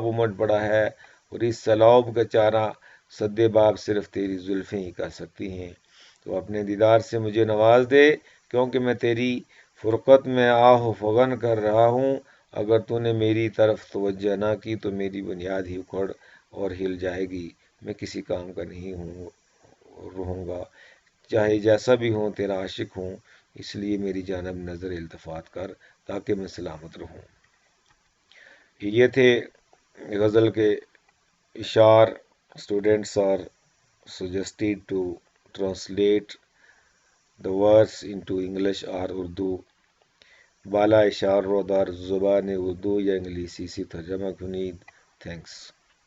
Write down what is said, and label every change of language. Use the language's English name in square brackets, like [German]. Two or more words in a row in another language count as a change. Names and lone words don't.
[Urdu] امٹ پڑا ہے، اور اس سیلاب کا چارہ سد باب صرف تیری زلفیں ہی کر سکتی ہیں، تو اپنے دیدار سے مجھے نواز دے، کیونکہ میں تیری فرقت میں آہ و فغن کر رہا ہوں، اگر تو نے میری طرف توجہ نہ کی تو میری بنیاد ہی اکھڑ اور ہل جائے گی، میں کسی کام کا نہیں رہوں گا، چاہے جیسا بھی ہوں تیرا عاشق ہوں، اس لیے میری جانب نظر التفات کر تاکہ میں سلامت رہوں۔ یہ تھے غزل کے اشعار۔ [English] Students are suggested to translate the words into English or Urdu۔ [Persian] بالا اشعار رو در زبان اردو یا انگلیسی سے ترجمہ کنید۔ تھینکس۔